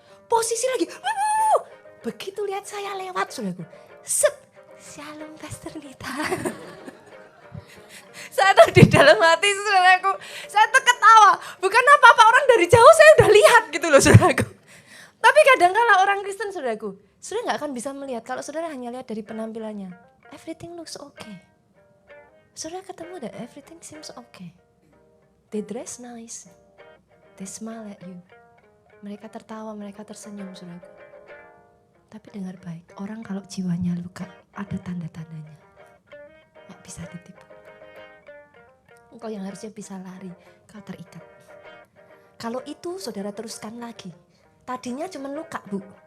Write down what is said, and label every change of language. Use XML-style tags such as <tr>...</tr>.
<id>Posisi lagi, begitu lihat saya lewat saudaraku, set, Shalom Pastor Nita. Saya tuh di dalam hati saudaraku, saya tuh ketawa. Bukan apa-apa, orang dari jauh saya udah lihat gitu loh saudaraku. Tapi kadang-kala orang Kristen saudaraku, saudara gak akan bisa melihat kalau saudara hanya lihat dari penampilannya.</id> <en>Everything looks okay.</en> <id>Saudara ketemu deh,</id> <en>everything seems okay. They dress nice, they smile at you.</en> <id>Mereka tertawa, mereka tersenyum saudaraku. Tapi dengar baik, orang kalau jiwanya luka ada tanda-tandanya. Gak bisa ditipu. Engkau yang harusnya bisa lari, kau terikat. Kalau itu saudara teruskan lagi. Tadinya cuma luka Bu.</id>